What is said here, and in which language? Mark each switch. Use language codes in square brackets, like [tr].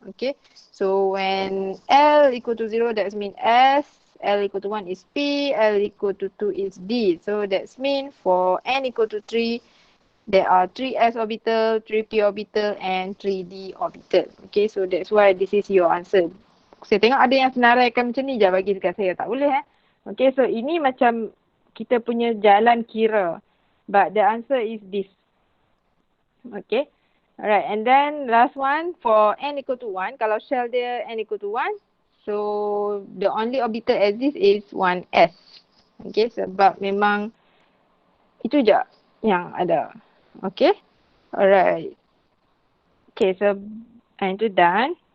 [en] Okay, so when L equal to 0, that means S. L equal to 1 is P, L equal to 2 is D. So that's mean for N equal to 3, there are 3S orbital, 3P orbital and 3D orbital. Okay, so that's why this is your answer. [ms] Saya tengok ada yang senaraikan macam ni je bagi dekat saya. Tak boleh Okay, so ini macam kita punya jalan kira. [en] But the answer is this. Okay. Alright, and then last one for N equal to 1. [ms] Kalau shell dia [en] N equal to 1, so the only orbital exist is 1S. [ms] Okay, sebab memang itu je yang ada. [en] Okay, alright. Okay, so itu done.